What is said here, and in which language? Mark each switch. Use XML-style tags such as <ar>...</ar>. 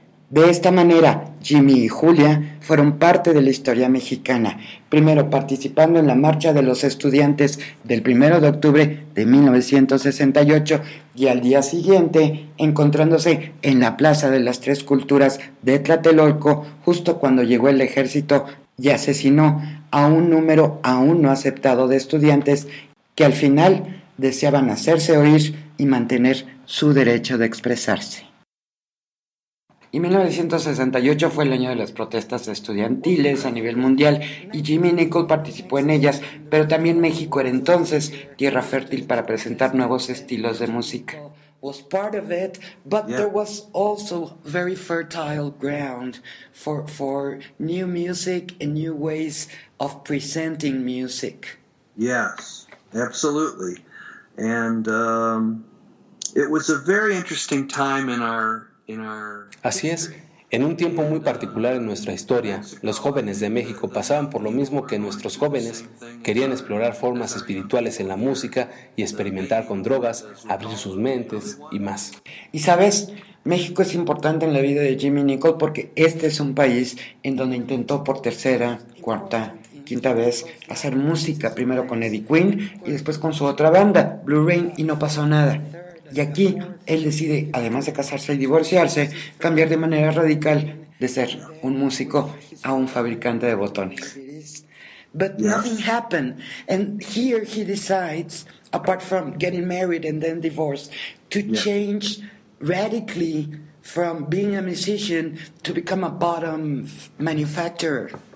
<es>De esta manera, Jimmy y Julia fueron parte de la historia mexicana, primero participando en la marcha de los estudiantes del 1 de octubre de 1968 y al día siguiente encontrándose en la Plaza de las Tres Culturas de Tlatelolco justo cuando llegó el ejército y asesinó a un número aún no aceptado de estudiantes que al final deseaban hacerse oír y mantener su derecho de expresarse. Y 1968 fue el año de las protestas estudiantiles a nivel mundial y Jimmy Nicol participó en ellas, pero también México era entonces tierra fértil para presentar nuevos estilos de música.</es> <en>Was part of it, but yeah. There was also very fertile ground for new music and new ways of presenting music. Yes, absolutely. And it was a very interesting time in our</en> <es>Así es, en un tiempo muy particular en nuestra historia, los jóvenes de México pasaban por lo mismo que nuestros jóvenes, querían explorar formas espirituales en la música y experimentar con drogas, abrir sus mentes y más. Y sabes, México es importante en la vida de Jimmy Nicol porque este es un país en donde intentó por tercera, cuarta, quinta vez hacer música, primero con Eddie Quinn y después con su otra banda, Blue Rain, y no pasó nada. Y aquí, él decide, además de casarse y divorciarse, cambiar de manera radical de ser un músico a un fabricante de botones.</es> <en>But nothing happened. And here he decides, apart from getting married and then divorced, to change radically from being a musician to become a bottom manufacturer.</en>